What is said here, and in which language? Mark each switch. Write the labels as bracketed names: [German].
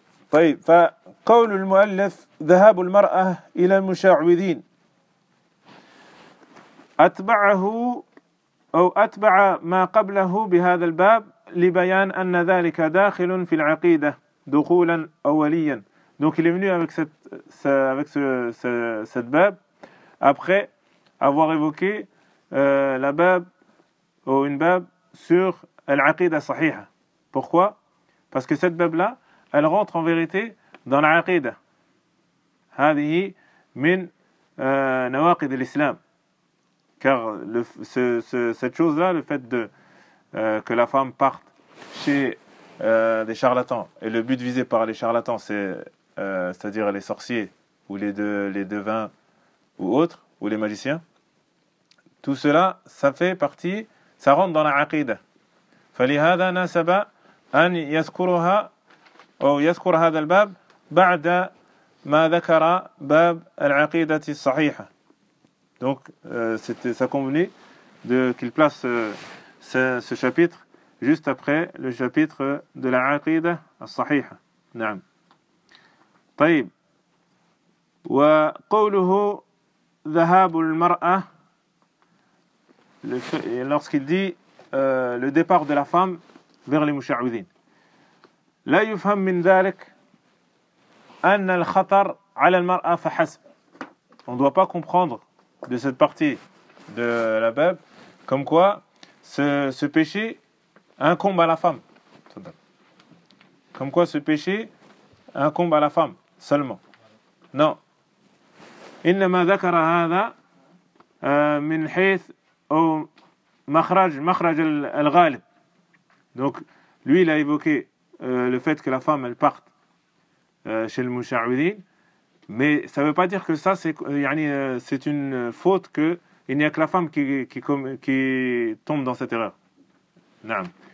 [Arabic] طيب فقول المؤلف ذهاب المرأة إلى المشعوذين أتبعه أو أتبع ما قبله بهذا الباب لبيان أن ذلك داخل في العقيدة دخولا أوليا. [French] Donc il est venu avec cette bab après avoir évoqué la bab ou une bab sur [Arabic] العقيدة الصحيحة. [French] Pourquoi? Parce que cette bab-là, elle rentre en vérité dans l'aqida. [Arabic] هذه من نواقض الإسلام. [French] Car cette chose-là, le fait de que la femme parte chez des charlatans, et le but visé par les charlatans, c'est-à-dire les sorciers ou les devins ou autres ou les magiciens, tout cela, ça fait partie, ça rentre dans l'aqida. [Arabic] فلهذا نسب أن يذكرها أو يذكر هذا الباب بعد ما ذكر باب العقيدة الصحيحة. [French] Donc c'était ça convenait de qu'il place ce chapitre juste après le chapitre de la [Arabic] عقيدة الصحيحة. نعم. طيب. وقوله ذهاب المرأة. [French] Lorsqu'il dit le départ de la femme vers les mouchaouzin. [Arabic] لا يفهم من ذلك أن الخطر على المرأة فحسب. [French] On ne doit pas comprendre de cette partie de la bab comme quoi ce péché incombe à la femme. Comme quoi ce péché incombe à la femme seulement. Non. [Arabic] إنما ذكر هذا من حيث أو مخرج الغالب. [French] Donc lui, il a évoqué le fait que la femme elle parte chez le mouchaouidin, mais ça ne veut pas dire que ça c'est une faute, que il n'y a que la femme qui tombe dans cette erreur. Non.